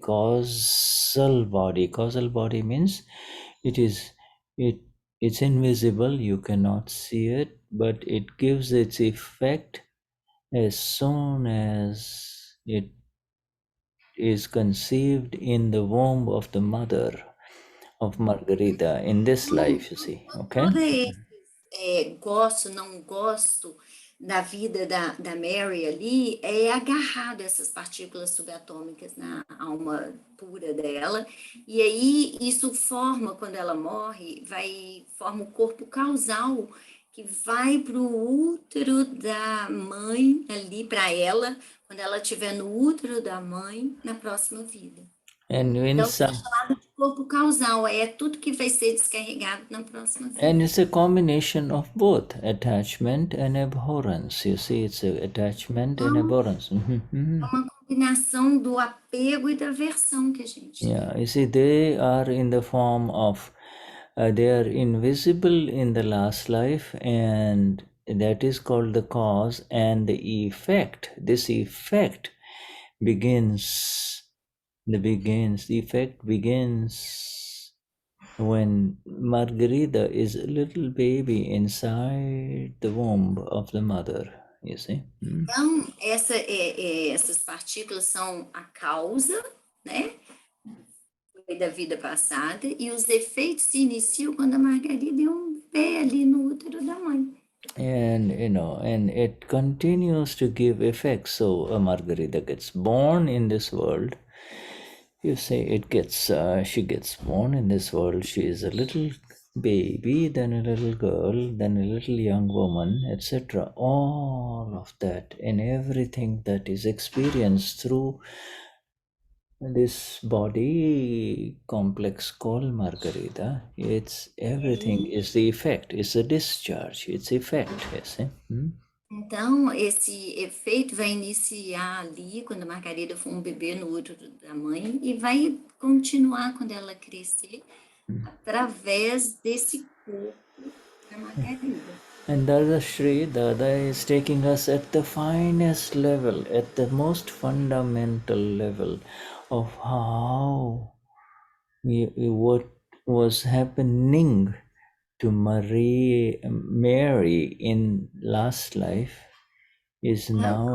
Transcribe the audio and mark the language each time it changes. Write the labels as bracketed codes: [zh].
[en] Causal body means it's invisible, you cannot see it, but it gives its effect as soon as it is conceived in the womb of the mother of Margarita in this life, you see. Okay. [pt] Todo esse gosto, não gosto da vida da Mary ali é agarrado a essas partículas subatômicas na alma pura dela, e aí isso forma, quando ela morre, forma o corpo causal que vai para o útero da mãe ali para ela, quando ela estiver no útero da mãe na próxima vida. [en] And in [pt] Então, [en] some, [pt] é chamado de corpo causal, é tudo que vai ser descarregado na próxima vida. [en] and it's a combination of both attachment and abhorrence. You see, it's a attachment and abhorrence. Mhm, mhm. [pt] É uma combinação do apego e da aversão que a gente tem. [en] Yeah, you see, they are in the form of, they are invisible in the last life, and that is called the cause, and the effect. This effect begins. The effect begins when Margarita is a little baby inside the womb of the mother. You see. Mm. [pt] Então, essas partículas são a causa, né, da vida passada, e os efeitos se iniciam quando a Margarida é bebê ali no útero da mãe. [en] And and it continues to give effects. So a Margarita gets born in this world. You say it gets, she gets born in this world. She is a little baby, then a little girl, then a little young woman, etc. All of that and everything that is experienced through this body complex called Margarita, it's everything is the effect, it's a discharge, it's effect. Yes, [pt] Então, esse efeito vai iniciar ali, quando a Margarida for bebê no útero da mãe, e vai continuar quando ela crescer, através desse corpo da Margarida. [en] And Dada is taking us at the finest level, at the most fundamental level of how what was happening to Mary in last life is now.